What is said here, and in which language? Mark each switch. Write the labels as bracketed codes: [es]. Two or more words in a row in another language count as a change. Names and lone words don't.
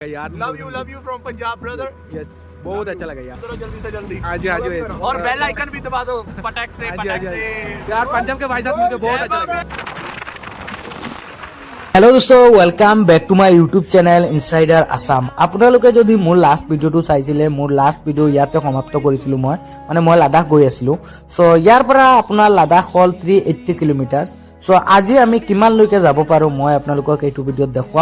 [hi] यार [en] love you from Punjab brother. [hi] यस बहुत अच्छा लगा यार। करो जल्दी से जल्दी। हाँ जी हाँ जी और बेल आइकन भी दबा दो पटक से हाँ जी, हाँ पटक जी, से। यार पंजाब के भाई साहब मुझे बहुत अच्छा लगा। [en] hello dost welcome back to my YouTube channel Insider Assam. [as] আপোনালোকে যদি মোৰ [en] last video [as] চাইছিলে, মোৰ [en] last video' [as] ইয়াতে সমাপ্ত কৰিছিলোঁ মই লাডাখ গৈ আছিলোঁ। চ' ইয়াৰ পৰা আপোনাৰ লাডাখ হ'ল 380 কিলোমিটাৰ। চ' আজি আমি কিমানলৈকে যাব পাৰোঁ মই আপোনালোকক এইটো ভিডিঅ'ত দেখুৱাম।